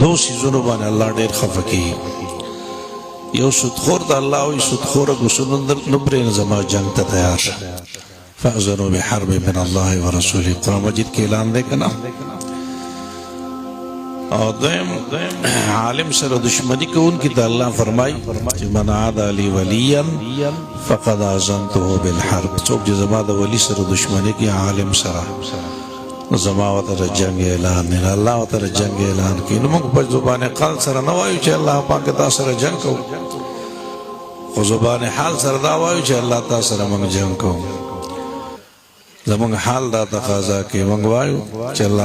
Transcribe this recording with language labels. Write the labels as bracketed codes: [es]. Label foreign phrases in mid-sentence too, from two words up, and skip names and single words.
[ps] دو سیزونو باندې الله ډېر خفه کیږي یو سودخور د الله او سودخور غسل نو پرې زما جنگ ته تیار شه [ar] فاذنوا بحرب من الله ورسوله [ps] قرآن مجید کې اعلان دی کنه او دیم عالم سره دشمنی کوونکی د الله فرمای چې [ar] من عادى لي وليا فقد اذنته بالحرب [ps] څوک چې زما د ولی سره دشمنی کوي عالم سره زما وتر جنگ اعلان نه الله وتر جنگ اعلان کوي نو موږ په زبان قال سره نه وایو چې الله پاک تاسو سره جنگ کوو خو زبان حال سره دا وایو چې الله تاسو سره موږ جنگ کوو زمونږ حال دا تقاضا کوي موږ وایو چې الله